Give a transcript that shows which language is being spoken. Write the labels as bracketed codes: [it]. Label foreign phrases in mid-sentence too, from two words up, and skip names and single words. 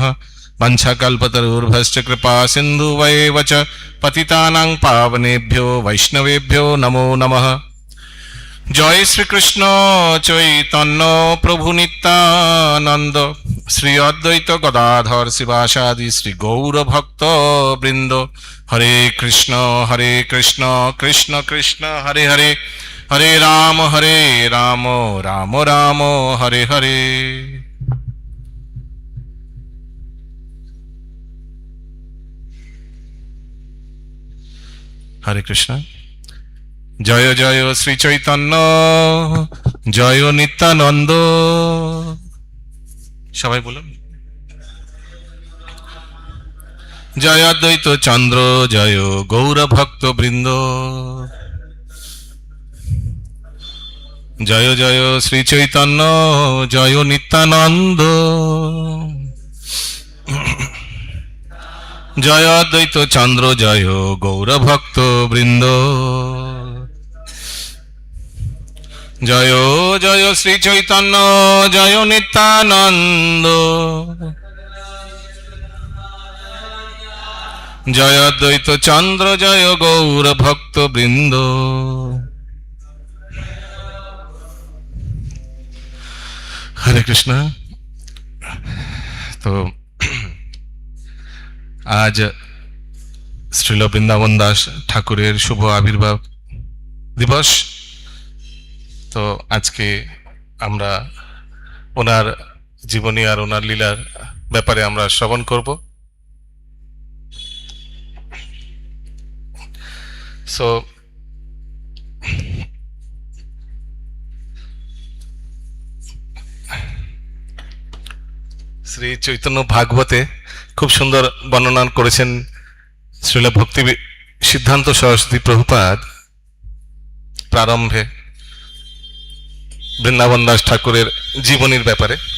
[sa] पंचकल्पतरुर्भश्च कृपा सिन्धुवैव च पतितानां पावनेभ्यो वैष्णवेभ्यो नमो नमः। जय श्री कृष्ण चैतन्य प्रभु नित्यानंद श्री अद्वैत गदाधर शिवासादि श्री गौर भक्त वृंद। हरे कृष्ण कृष्ण कृष्ण हरे हरे हरे राम राम राम हरे हरे। हरे कृष्ण। जय जय श्री चैतन्य जय नित्यानंद। [bn] সবাই বলুন। [sa] जय अद्वैत चंद्र जय गौर भक्त वृंद। जय जय श्री चैतन्य जय नित्यानंद। जय अद्वैत चंद्र जय गौर भक्त वृंद। जय जय श्री चैतन्य जय नित्यानंद। जय अद्वैत चंद्र जय गौर भक्त वृंद। हरे कृष्ण। [bn] তো আজ শ্রীল বৃন্দাবন দাস ঠাকুরের শুভ আবির্ভাব দিবস। তো আজকে আমরা ওনার জীবনী আর ওনার লীলার ব্যাপারে আমরা শ্রবণ করব। সো শ্রী চৈতন্য ভাগবতে খুব সুন্দর বর্ণনা করেছেন শ্রীল ভক্তি সিদ্ধান্ত সরস্বতী প্রভুপাদ প্রারম্ভে বৃন্দাবন দাস ঠাকুরের জীবনীর ব্যাপারে।